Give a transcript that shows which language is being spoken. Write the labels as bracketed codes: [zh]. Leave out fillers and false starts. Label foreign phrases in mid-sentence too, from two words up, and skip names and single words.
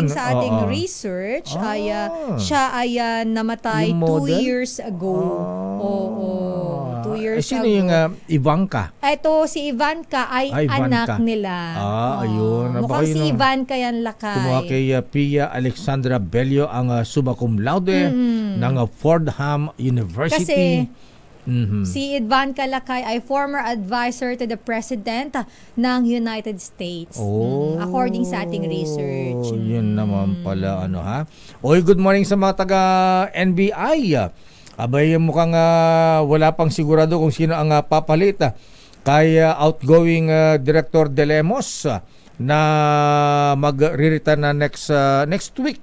[tl] sa ating research, siya ay namatay [en] 2 years ago. 2 years [tl] sino [en] ago. [tl] yung Ivanka? Ito, si Ivanka ay anak nila. Ayun. Mukhang si Ivanka yan, lakay. Kumuha kay Pia Alexandra Bello ang [la] summa cum laude [tl] ng Fordham University. Kasi si Ivanka Lakay ay [en] former advisor to the President [tl] ng United States. According sa ating research. Yun naman pala, [en] good morning [tl] sa mga taga-NBI. Abay, mukhang wala pang sigurado kung sino ang papalit kay outgoing Director De Lemos na magre-retire na [en] next week.